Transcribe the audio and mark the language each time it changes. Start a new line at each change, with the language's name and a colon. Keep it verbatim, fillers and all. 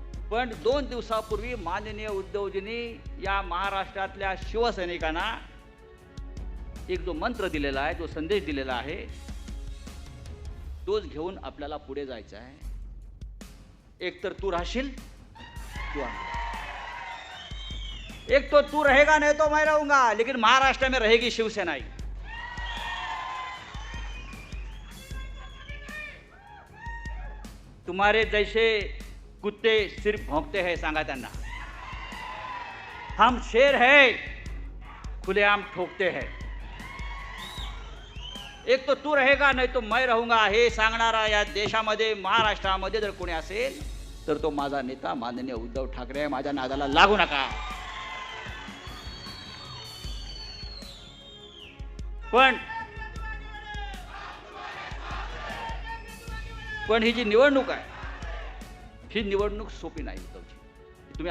Marathi: पण दोन दिवसापूर्वी माननीय उद्धवजींनी या महाराष्ट्रातल्या शिवसैनिकांना एक जो मंत्र दिलेला आहे, जो संदेश दिलेला आहे, तोच घेऊन आपल्याला पुढे जायचा आहे. एक तर तू राहशील,
Hindi: एक तो तू रहेगा नहीं तो मैं रहूंगा, लेकिन महाराष्ट्र में रहेगी शिवसेना ही. तुम्हारे जैसे कुत्ते सिर्फ भोंकते हैं,
Marathi: सांगा त्यांना,
Hindi: हम शेर है, खुलेआम ठोकते हैं. एक तो तू रहेगा नहीं तो मैं रहूंगा
Marathi: हे सांगणारा या देशामध्ये, महाराष्ट्रामध्ये जर कोणी असेल तर तो माझा नेता माननीय उद्धव ठाकरे आहे. माझ्या नादाला लागू नका. पण पण ही जी निवडणूक आहे ही निवडणूक सोपी नाही उद्धवजी.